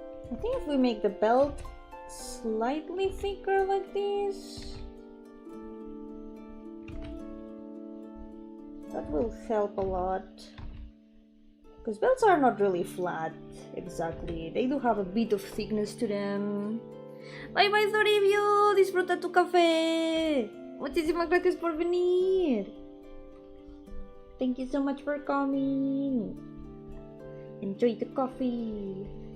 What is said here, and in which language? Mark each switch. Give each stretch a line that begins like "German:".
English: I think if we make the belt slightly thicker like this, that will help a lot. Because belts are not really flat, exactly. They do have a bit of thickness to them.
Spanish: Bye bye Toribio, disfruta tu café. Muchísimas gracias por venir.
English: Thank you so much for coming. Enjoy the coffee.